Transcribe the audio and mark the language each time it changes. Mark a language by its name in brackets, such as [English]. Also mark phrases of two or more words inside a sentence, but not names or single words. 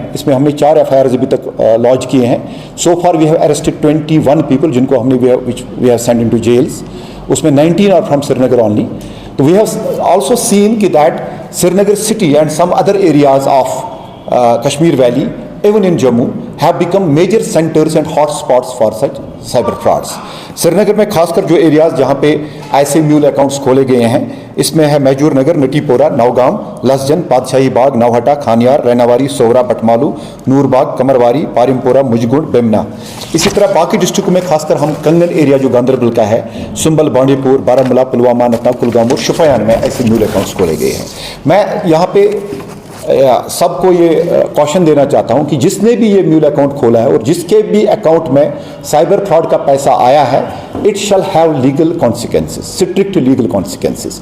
[Hindi] इसमें हमने 4 FIRs अभी तक लॉन्च किए हैं। [English] so far we have arrested 21 people [Hindi] जिनको हमने [English] we have send into jails. उसमें 19 are from Srinagar only. तो we have also seen कि that Srinagar city and some other areas of Kashmir Valley, even in Jammu, have become major centers and hot spots for such cyber frauds. [Hindi] श्रीनगर में खासकर जो एरियाज जहाँ पे ऐसे [English] mule accounts [Hindi] खोले गए हैं, इसमें है मैजूर नगर, नटीपोरा, नौगाम, लसजन, पातशाही बाग, नौहटा, खानियार, रैनावारी, सोवरा, बटमालू, नूरबाग, कमरवारी, पारिमपोरा, मुजगुंड, बेमना। इसी तरह बाकी डिस्ट्रिक्ट में खासकर हम कंगन एरिया जो गांधरबल का है, सुंबल, बांडीपुर, बारामूला, पुलवामा, अनंतनाग, कुलगाम और शोपियान में ऐसे [English] mule accounts [Hindi] खोले गए हैं। मैं यहाँ पे सबको ये कॉशन देना चाहता हूँ कि जिसने भी ये [English] mule account [Hindi] खोला है और जिसके भी अकाउंट में [English] cyber fraud [Hindi] का पैसा आया है, [English] it shall have legal consequences, strict legal consequences.